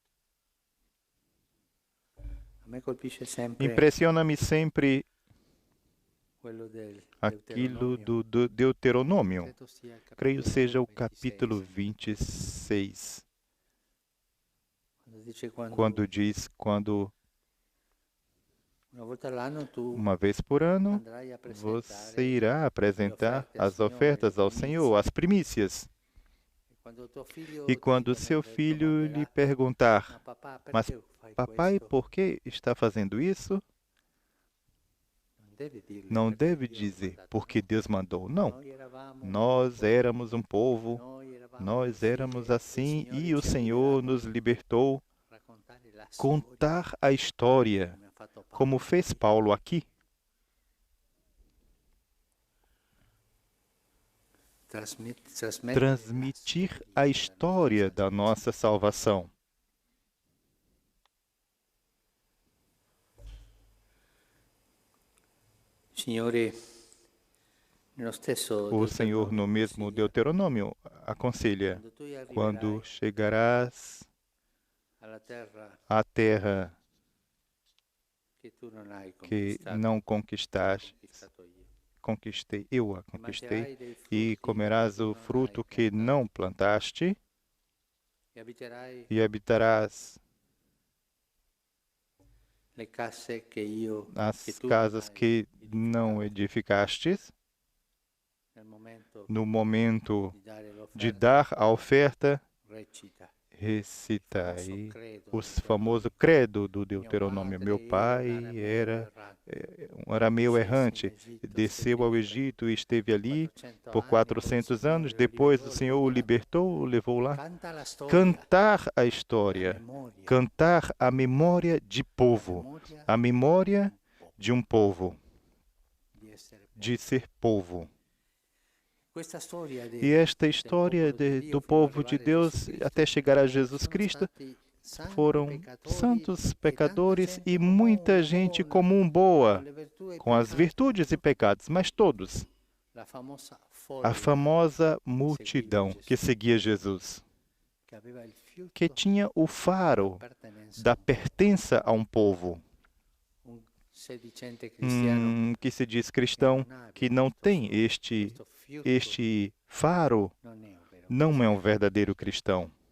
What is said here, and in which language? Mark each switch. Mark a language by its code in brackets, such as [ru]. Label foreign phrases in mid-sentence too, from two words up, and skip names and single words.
[pt] Impressiona-me sempre aquilo do Deuteronômio. Creio seja o capítulo 26. Quando [it] Una volta all'anno tu [pt] Uma vez por ano, [it] andrai a [pt] você [it] presentare [pt] irá apresentar as ofertas ao Senhor, as primícias. [it] quando tuo figlio [pt] E quando [it] ti [pt] seu filho lhe [it] domanderà, [pt] perguntar, [it] ma papà, [pt] mas [it] perché fai [pt] papai, [it] questo? [pt] por que está fazendo isso? [it] Non devi dirle [pt] Não [it] perché [pt] deve [it] Dio ha [pt] dizer, [it] mandato [pt] porque [it] me. [pt] Deus mandou. Não. [it] Noi eravamo [pt] Nós éramos um povo, [it] noi eravamo [pt] nós [it] così [pt] éramos [it] e il [pt] assim [it] Signore [pt] e o [it] ci ha [pt] Senhor [it] liberato [pt] nos libertou. [it] a raccontare la storia [pt] Contar a história, [it] come ha fatto Paolo. [pt] como fez Paulo aqui. [it] Trasmettere [pt] Transmitir a história da nossa salvação. [it] Signore, nello stesso [pt] O Senhor, no mesmo Deuteronômio, aconselha: [it] quando tu arriverai [pt] quando chegarás [it] alla terra [pt] à terra [it] che tu non hai [pt] que [it] conquistato, [pt] não conquistaste, [it] conquistato io, [pt] eu a [it] e [pt] conquistei, [it] mangerai dei [pt] e [it] frutti [pt] comerás [it] che [pt] o [it] tu non [pt] fruto [it] hai [pt] que [it] piantato, [pt] não plantaste, [it] e abiterai [pt] e habitarás [it] le case che io che [pt] as [it] tu [pt] casas [it] non hai [pt] que não [it] edificato. [pt] edificastes. [it] Nel momento [pt] No momento [it] di dare [pt] de [it] l'offerta, [pt] dar a oferta, [it] recita [pt] recitai [it] credo o del famoso Deuteronomio. [pt] credo do [it] Mio [pt] Deuteronômio. [it] padre [pt] Meu pai [it] era [pt] era um arameu errante, desceu ao Egito e esteve ali 400 por [it] anni, poi il [pt] 400 [it] Signore [pt] anos. [it] lo [pt] Depois o [it] liberò, [pt] Senhor o libertou, o levou lá. [it] Canta la storia, [pt] Cantar a [it] la [pt] história, [it] memoria, [pt] cantar a memória de povo, [it] memoria [pt] a memória [it] di un [pt] de um povo, [it] di essere povo. [pt] de ser povo. [it] Questa storia [pt] E esta história do povo de Deus até chegar a Jesus Cristo foram santos pecadores e muita gente comum boa, com as virtudes e pecados, mas todos, a famosa multidão que seguia Jesus, que tinha o faro da pertença a um povo, que se diz cristão, que não tem este faro, não é um verdadeiro cristão.